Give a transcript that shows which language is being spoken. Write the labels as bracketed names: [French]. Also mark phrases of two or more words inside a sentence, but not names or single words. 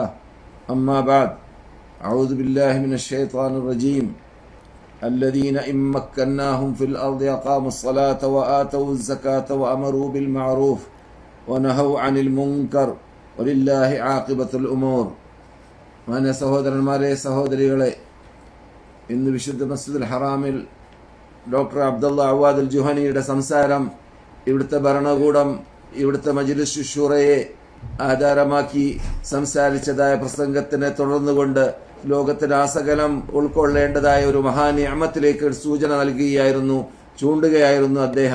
[Arabic] أما بعد، أعوذ بالله من الشيطان الرجيم. الذين إن مكناهم في الأرض أقاموا الصلاة وآتوا الزكاة وأمروا بالمعروف ونهوا عن المنكر ولله عاقبة الأمور. [Malayalam] മാന്യ സഹോദരന്മാരെ, സഹോദരികളെ, ഇന്ന് വിശുദ്ധ മസ്ജിദുൽ ഹറാമിൽ ഡോക്ടർ അബ്ദുള്ള അവാദ് അൽ ജുഹനിയുടെ സംസാരം, ഇവിടുത്തെ ഭരണകൂടം ഇവിടുത്തെ മജ്ലിസ് ശൂറയെ ആധാരമാക്കി സംസാരിച്ചതായ പ്രസംഗത്തിനെ തുടർന്നുകൊണ്ട് ലോകത്തിന് ആസകലം ഉൾക്കൊള്ളേണ്ടതായ ഒരു മഹാനിഅമത്തിലേക്ക് സൂചന നൽകുകയായിരുന്നു, ചൂണ്ടുകയായിരുന്നു അദ്ദേഹം.